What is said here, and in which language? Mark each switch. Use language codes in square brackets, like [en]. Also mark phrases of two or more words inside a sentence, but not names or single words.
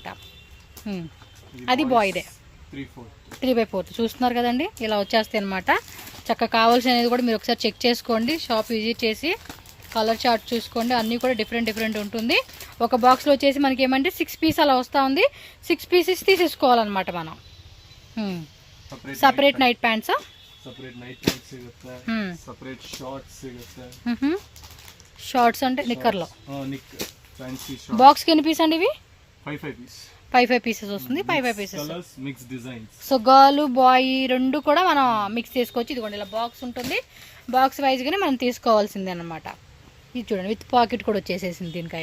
[te] అది బాయ్దే 3/4. చూస్తున్నారు కదండి, ఇలా వచ్చేస్తాయి అనమాట. చక్కగా కావాల్సినది కూడా మీరు ఒకసారి చెక్ చేసుకోండి, [en] shop visit [te] చేసి [en] colour chart [te] చూసుకోండి. అన్నీ కూడా డిఫరెంట్ ఉంటుంది. ఒక బాక్స్లో వచ్చేసి మనకి ఏమంటే 6 పీస్ అలా వస్తూ ఉంది. 6 pieces తీసేసుకోవాలన్నమాట మనం. [en] separate night pants, separate night pants ಸಿಗುತ್ತೆ, separate shorts ಸಿಗುತ್ತೆ. [te] ಶಾರ್ಟ್ಸ್ అంటే నిక్కర్లో నిక్కర్ [en] fancy shorts. [te] బాక్స్ కి ఎన్ని పీస్ అండి ఇవి? 5 పీస్. 5 పీసెస్ వస్తుంది. 5 పీసెస్. [en] colours mix designs. so girl boy [te] రెండు కూడా మనం మిక్స్ చేసుకోవచ్చు. ఇదిగోండి ఇలా బాక్స్ ఉంటుంది, [en] box wise [te] గానే మనం తీసుకోవాల్సిందే అన్నమాట. ఇది చూడండి [en] with pocket [te] కూడా వచ్చేసేసింది దీనికి.